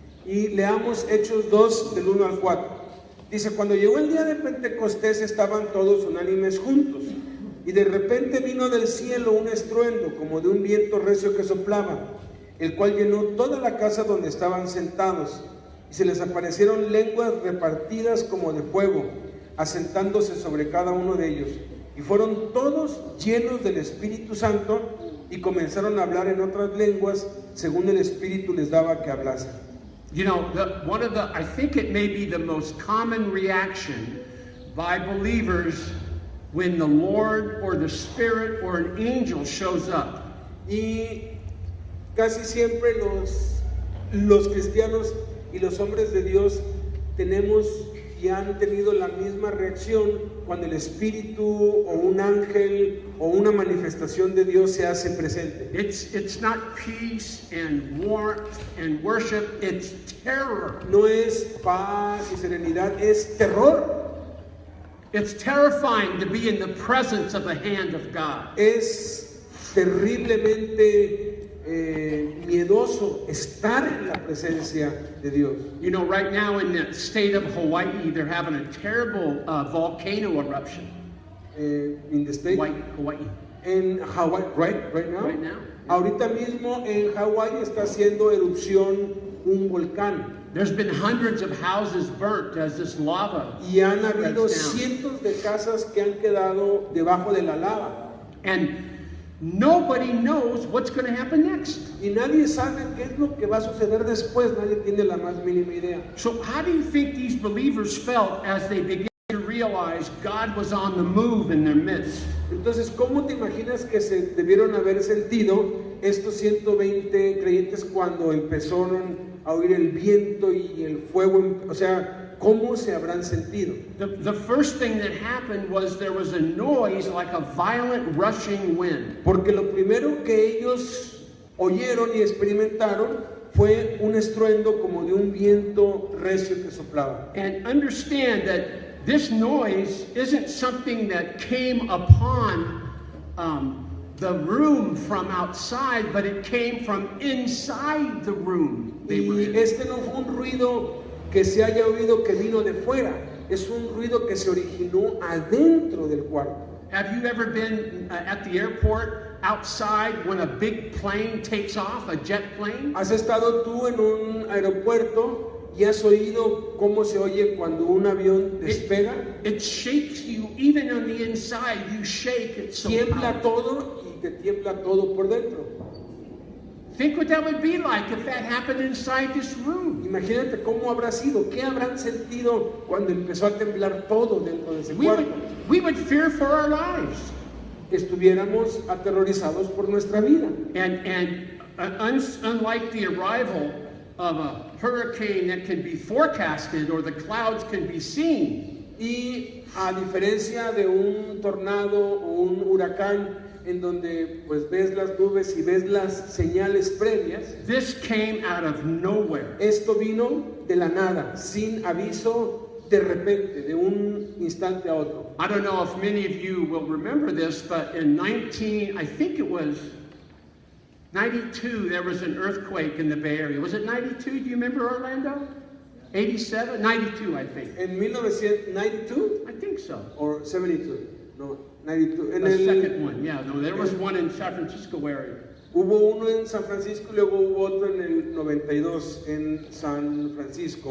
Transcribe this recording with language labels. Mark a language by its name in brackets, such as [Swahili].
[Spanish] Y leamos Hechos 2 del 1 al 4. Dice, cuando llegó el día de Pentecostés estaban todos unánimes juntos. Y de repente vino del cielo un estruendo como de un viento recio que soplaba, el cual llenó toda la casa donde estaban sentados. Y se les aparecieron lenguas repartidas como de fuego, asentándose sobre cada uno de ellos. Y fueron todos llenos del Espíritu Santo y comenzaron a hablar en otras lenguas según el Espíritu les daba que hablasen. [English] You know, I think it may be the most common reaction by believers when the Lord or the Spirit or an angel shows up. [Spanish] Y casi siempre los cristianos y los hombres de Dios tenemos y han tenido la misma reacción cuando el Espíritu o un ángel o una manifestación de Dios se hace presente. [English] It's not peace and warmth and worship, it's terror. [Spanish] No es paz y serenidad, es terror. [English] It's terrifying to be in the presence of the hand of God. [Spanish] Es terriblemente miedoso estar en la presencia de Dios. [English] You know, right now in the state of Hawaii, they're having a terrible volcano eruption. In the state, Hawaii. [Spanish] En [English] Hawaii, right now. Right now. [Spanish] Ahorita mismo en Hawaii está haciendo erupción un volcán. [English] There's been hundreds of houses burnt as this lava. [Spanish] Y han habido [English] breaks down. [Spanish] cientos de casas que han quedado debajo de la lava. [English] And nobody knows what's going to happen next. [Spanish] Y nadie sabe qué es lo que va a suceder después, nadie tiene la más mínima idea. [English] So how do you think these believers felt as they began to realize God was on the move in their midst? [Spanish] Entonces, ¿cómo te imaginas que se debieron haber sentido estos 120 creyentes cuando empezaron a oír el viento y el fuego? O sea, ¿cómo se habrán sentido? [English] The first thing that happened was there was a noise like a violent rushing wind. [Spanish] Porque lo primero que ellos oyeron y experimentaron fue un estruendo como de un viento recio que soplaba. [English] And understand that this noise isn't something that came upon the room from outside, but it came from inside the room they were [Spanish] Y [English] in. [Spanish] este no fue un ruido que se haya oído que vino de fuera, es un ruido que se originó adentro del cuarto. [English] Have you ever been at the airport outside when a big plane takes off, a jet plane? [Spanish] ¿Has estado tú en un aeropuerto y has oído cómo se oye cuando un avión despega? [English] It shakes you, even on the inside, you shake. It's so [Spanish] Tiembla todo y te tiembla todo por dentro. [English] Think what that would be like if that happened inside this room. [Spanish] Imagínate cómo habrá sido, qué habrán sentido cuando empezó a temblar todo dentro de ese cuarto. [English] We would fear for our lives. [Spanish] Estuviéramos aterrorizados por nuestra vida. [English] And unlike the arrival of a hurricane that can be forecasted or the clouds can be seen, [Spanish] Y a diferencia de un tornado o un huracán en donde pues ves las nubes y ves las señales previas, [English] this came out of nowhere. [Spanish] esto vino de la nada, sin aviso, de repente, de un instante a otro. [English] I don't know if many of you will remember this, but in I think it was 92, there was an earthquake in the Bay Area. Was it 92? Do you remember, Orlando? 87, 92, I think. [Spanish] En 1992 [English] I think so. or 72. No, 92. [Spanish] En [English] The [Spanish] el, [English] second one, yeah. No, there was one in San Francisco area. [Spanish] hubo uno en San Francisco y luego hubo otro en el 92 en San Francisco.